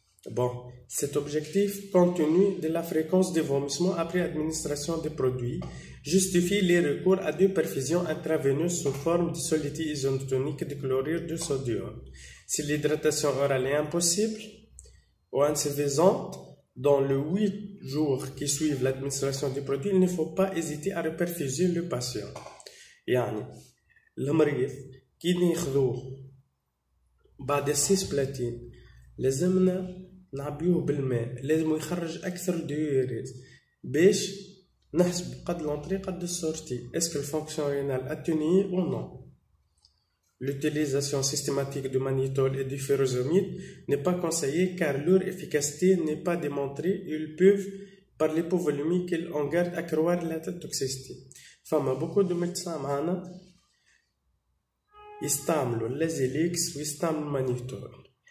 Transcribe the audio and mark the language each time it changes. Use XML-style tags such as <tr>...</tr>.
<fr>Bon, cet objectif, compte tenu de la fréquence des vomissements après administration des produits, justifie les recours à deux perfusions intraveineuses sous forme de soluté isotonique de chlorure de sodium. Si l'hydratation orale est impossible ou insuffisante, dans les 8 jours qui suivent l'administration du produit, il ne faut pas hésiter à reperfuser le patient.</fr> <ar>يعني المريض كي ناخذوه بعد السيسبلاتين لازمنا نعبيوه بالماء، لازم يخرج أكثر ديوريز باش نحسب قد l'entrée قد السورتي.</ar> <fr>Est-ce que le fonction rénale atténuée ou non? L'utilisation systématique du mannitol et du furosemide n'est pas conseillée car leur efficacité n'est pas démontrée et ils peuvent, par l'hypovolémie qu'ils en gardent, accroître la toxicité.</fr> <ar>فما</ar> <fr>beaucoup de médecins</fr> <ar>معنا يستعملوا اللازيليكس ويستعملوا المانيتول.</ar>